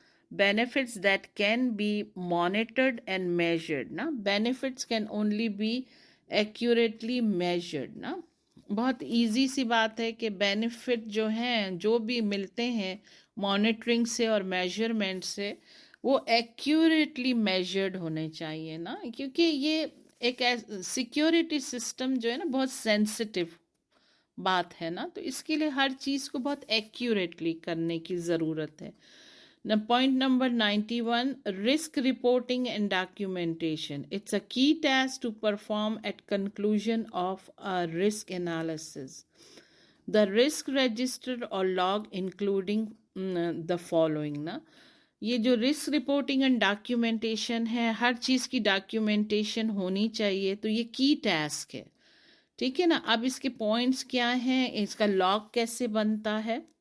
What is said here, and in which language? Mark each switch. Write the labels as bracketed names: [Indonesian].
[English] benefits that can be monitored and measured [Urdu] نا۔ [English] benefits can only be accurately measured [Urdu] نا۔ بہت easy سی بات ہے کہ بینیفٹ جو ہیں جو بھی ملتے ہیں مانیٹرنگ سے اور میجرمنٹ سے، وہ ایکیوریٹلی میجرڈ ہونے چاہیے نا، کیونکہ یہ ایک سیکیورٹی سسٹم جو ہے نا بہت سینسٹیو بات ہے نا، تو اس کے لیے ہر چیز کو بہت ایکیوریٹلی کرنے کی ضرورت ہے۔ [English] Point number 91, risk reporting and documentation. It's a key task to perform at conclusion of a risk analysis. The risk register or log including the following [Urdu] نا۔ یہ جو رسک رپورٹنگ اینڈ ڈاکیومنٹیشن ہے، ہر چیز کی ڈاکیومنٹیشن ہونی چاہیے، تو یہ کی ٹاسک ہے۔ ٹھیک ہے نا۔ اب اس کے پوائنٹس کیا ہیں، اس کا لاگ کیسے بنتا ہے